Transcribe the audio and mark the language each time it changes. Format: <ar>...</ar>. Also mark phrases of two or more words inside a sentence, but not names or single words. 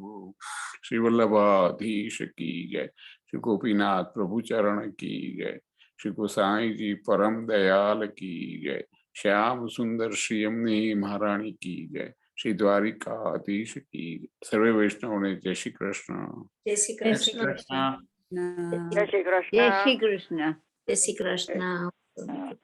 <hi>श्री वल्लभाधीश की जय। श्री गोपीनाथ प्रभु चरण की जय। श्री गोसाई जी परम दयाल की जय। श्याम सुंदर श्री यमुनी महारानी की जय। श्री द्वारिकाधीश की जय।</hi> <gu>સર્વે વૈષ્ણવ ને જય શ્રી કૃષ્ણ। જય શ્રી જય શ્રી કૃષ્ણ. કૃષ્ણ. જય શ્રી કૃષ્ણ. જય શ્રી કૃષ્ણ.</gu>